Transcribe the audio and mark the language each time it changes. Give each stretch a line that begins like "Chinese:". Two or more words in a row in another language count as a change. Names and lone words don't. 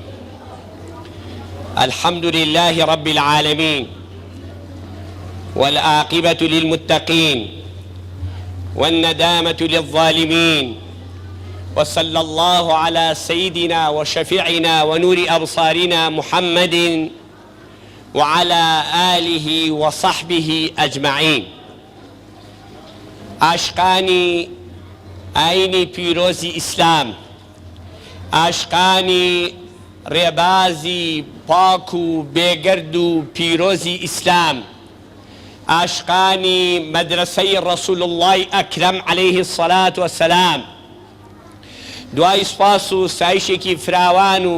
Arabic: الحمد لله رب العالمين، والعاقبة للمتقين، والندامة للظالمين، وصلى الله على سيدنا وشفيعنا ونور أبصارنا محمد وعلى آله وصحبه أجمعين.
Central Kurdish: عاشقانی ئاینی پیرۆزی ئیسلام، عاشقانی ڕێبازی پاک و بێگەرد و پیرۆزی ئیسلام، عاشقانی مەدرسەی ڕەسوول الله ئەکرەم
Arabic: عەلەیه الصەلاة وەسەلام،
Central Kurdish: دوای سوپاس و ستایشێکی فراوان و